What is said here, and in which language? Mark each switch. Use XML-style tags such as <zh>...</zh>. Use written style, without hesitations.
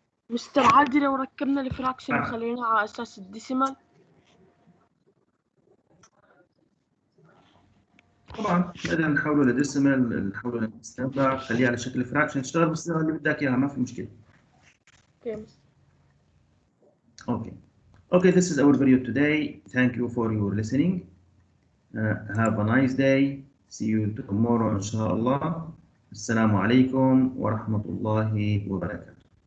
<ar>مستر عادي لو ركبنا الفراكشن وخليناه على أساس الديسيمال. طبعا بدنا نحوله لديسيمال، نحوله لمستنبع، خليه على شكل فراكشن، اشتغل بالصيغه اللي بدك اياها، ما في مشكله.</ar> <en>Okay, this is our video today. Thank you for your listening. Have a nice day. See you tomorrow</en> <ar>إن شاء الله. السلام عليكم ورحمة الله وبركاته.</ar>